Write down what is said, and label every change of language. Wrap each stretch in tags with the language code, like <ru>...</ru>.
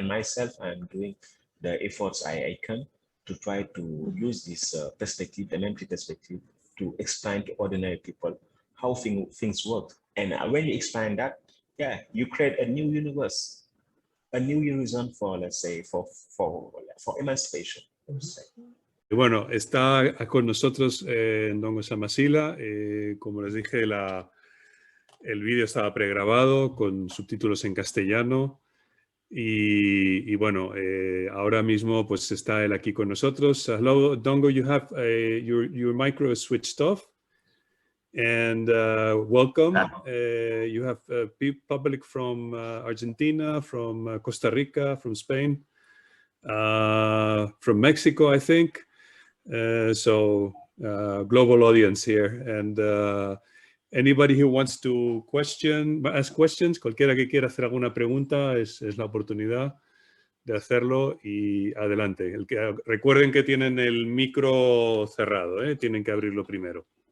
<en>And myself, I'm doing the efforts I can to try to use this perspective, the MMT perspective, to explain to ordinary people how things work. And when you explain that, yeah, you create a new universe, a new horizon for, let's say, for emancipation.</en> <es>Bueno, está con nosotros Ndongo Samba Sylla. Como les dije, el vídeo estaba pregrabado con subtítulos en castellano. Y bueno, ahora mismo pues está él aquí con nosotros.</es> <en>Hello, Ndongo, you have your micro is switched off. And welcome. You have public from Argentina, from Costa Rica, from Spain, from Mexico, I think. So global audience here. And anybody who wants to ask questions,</en> <es>cualquiera que quiera hacer alguna pregunta, es la oportunidad de hacerlo y adelante. Recuerden que tienen el micro cerrado, tienen que abrirlo primero.</es>